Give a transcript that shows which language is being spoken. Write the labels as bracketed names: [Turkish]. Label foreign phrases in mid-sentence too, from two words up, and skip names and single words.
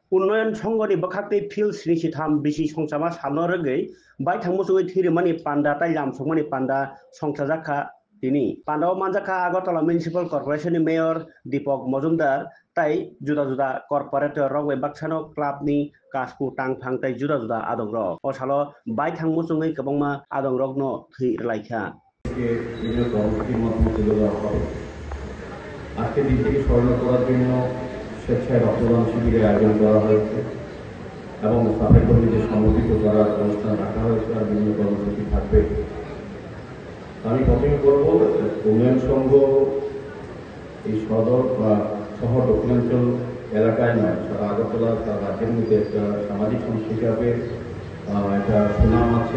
[Kok Borok] उन्नयन संघनि बखाक्ति फिल स्निसि थाम बिसि संसामा साबन रगै बाय थांमुसुङै थिरिमानि पान्डा ताइ लामसंमानि पान्डा संसाजाखा दिनी पान्डाव मानजाखा आगरतला म्युनिसिपल कर्पोरेशननि मेयर दीपक मजुमदार ताइ जुदा जुदा कर्पोरेटर रगै बाक्सानो क्लाबनि कासपु टांफां ताइ जुदा जुदा आदं रग असालो बाय थांमुसुङै गोबांमा आदं रगनो थै लाइखा [Bangla] আজকে দিন থেকে স্মরণ করার জন্য স্বেচ্ছায় রক্তদান শিবিরের আয়োজন করা হয়েছে এবং সাফাই কর্মীদের সম্বোধিত করার অনুষ্ঠান রাখা হয়েছে আর বিভিন্ন কর্মসূচি থাকবে। আমি প্রথমে বলব উন্নয়ন সংঘ এই সদর বা শহর দক্ষিণাঞ্চল এলাকায় নয়, সারা আগরতলা তার রাজ্যের মধ্যে একটা সামাজিক সংস্থা হিসাবে একটা সুনাম আছে।